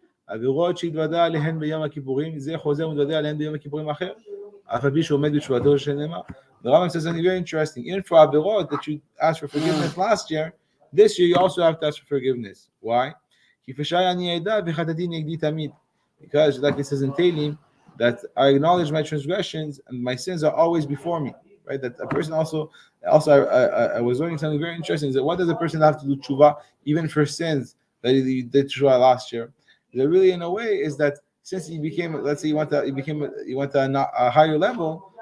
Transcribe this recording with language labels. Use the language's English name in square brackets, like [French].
[Hebrew] עבירות שהתוודע עליהן ביום הכיפורים, זה חוזר ומתוודע עליהן ביום הכיפורים אחר. אף על פי שעומד בתשובתו שנאמר. [English] The Rambam says something very interesting. Even for עבירות that you asked for forgiveness last year, this year you also have to ask for forgiveness. Why? [Hebrew] כי פשעי אני אדע וחטאתי נגדי תמיד. [English] Because like it says in Tehillim, that I acknowledge my transgressions and my sins are always before me. Right? That a person also I was learning something very interesting. Is that what does a person have to do tshuva even for sins that he did tshuva last year? That really, in a way, is that since he became, let's say, he went to a higher level.